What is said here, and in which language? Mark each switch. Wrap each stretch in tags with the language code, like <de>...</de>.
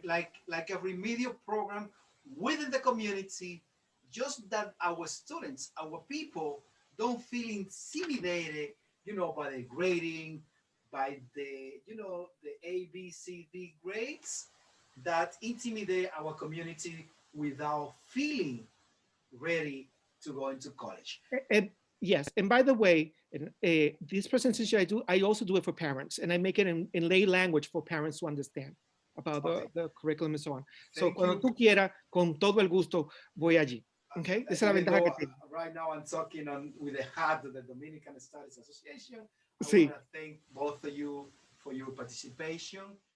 <en>Like a remedial program within the community, just that our students, our people don't feel intimidated, you know, by the grading, by the, you know, the A, B, C, D grades that intimidate our community without feeling ready to go into college. Yes, and by the way, this presentation I also do it for parents, and I make it in lay language for parents to understand about the curriculum and so on.</en> <es>So cuando tú quieras, con todo el gusto, voy allí. Okay, esa es la ventaja que tengo.</es> <en>Right now I'm talking with the hat of the Dominican Studies Association. I</en> <es>Sí.</es> <en>want to thank both of you for your participation.</en>